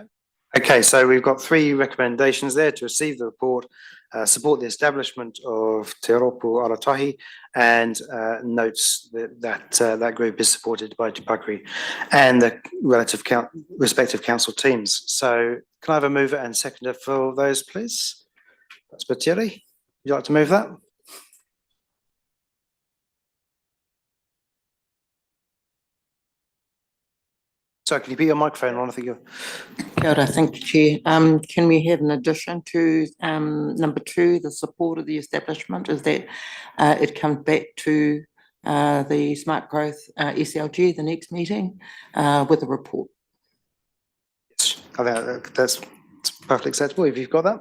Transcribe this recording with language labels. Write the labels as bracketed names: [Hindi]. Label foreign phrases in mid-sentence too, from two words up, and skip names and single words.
[English] Okay, so we've got 3 recommendations there: to receive the report, support the establishment of Te Ropu Arotahi, and notes that group is supported by Te Pakuri and the respective council teams. So can I have a mover and seconder for those, please? That's Batieri. Would you like to move that? Sorry, can you put your microphone on? I think you're... [Māori] Kia ora, [English] thank you, Chair. Can we have an addition to number 2, the support of the establishment, is that it comes back to the Smart Growth SLG, the next meeting, with a report? Yes, I think that's perfectly acceptable if you've got that.